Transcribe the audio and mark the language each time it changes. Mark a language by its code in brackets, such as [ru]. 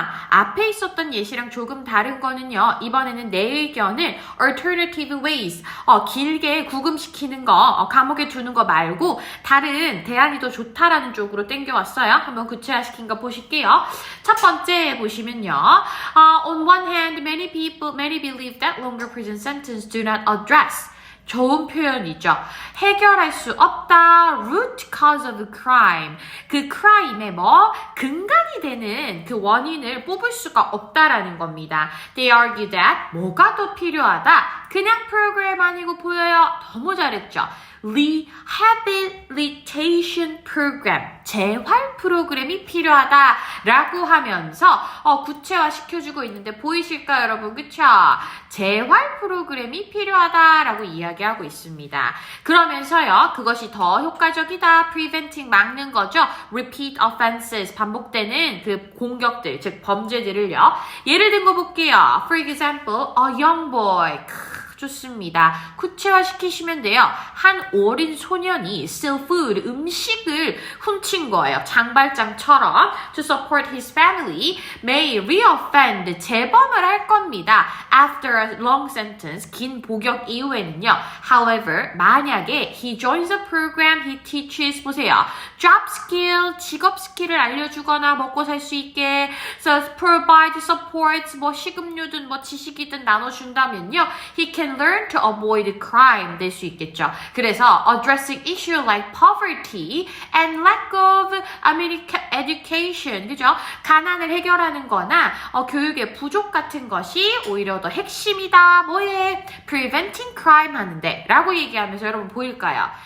[ko] 앞에 있었던 예시랑 조금 다른 거는요. 이번에는 내 의견을 [en] alternative ways, [ko] 길게 구금시키는 거, 감옥에 두는 거 말고 다른 대안이 더 좋다라는 쪽으로 땡겨왔어요. 한번 구체화시킨 거 보실게요. 첫 번째 보시면요. [en] On one hand, many believe that longer prison sentence do not address. [ko] 좋은 표현이죠. 해결할 수 없다. [en] root cause of crime. [ko] 그 crime의 근간이 되는 그 원인을 뽑을 수가 없다라는 겁니다. [en] They argue that [ko] 뭐가 더 필요하다. 그냥 프로그램 아니고 보여요. 너무 잘했죠. Rehabilitation program. 재활 프로그램이 필요하다라고 하면서 구체화 시켜주고 있는데 보이실까요, 여러분? 그쵸? 재활 프로그램이 필요하다라고 이야기하고 있습니다. 그러면서요, 그것이 더 효과적이다. [en] preventing [ko] 막는 거죠. repeat offenses 반복되는 그 공격들, 즉 범죄들을요. 예를 든 거 볼게요. [en] For example, a young boy. [ko] 좋습니다. 구체화 시키시면 돼요. 한 어린 소년이 steal food, 음식을 훔친 거예요. [en] 장발장처럼 to support his family may reoffend, [ko] 재범을 할 겁니다. [en] After a long sentence, [ko] 긴 복역 이후에는요. [en] However, [ko] 만약에 [en] he joins a program, he teaches, [ko] 보세요. job skill, 직업 스킬을 알려주거나 먹고 살 수 있게 [en] so provide supports, [ko] 식음료든 지식이든 나눠준다면요. [en] He can learn to avoid crime [ko] 될 수 있겠죠. [en] 그래서 addressing issue like poverty and lack of education, [ko] 그죠? 가난을 해결하는 거나 교육의 부족 같은 것이 오히려 더 핵심이다. 뭐에? [en] preventing crime [ko] 하는데 라고 얘기하면서 여러분 보일까요?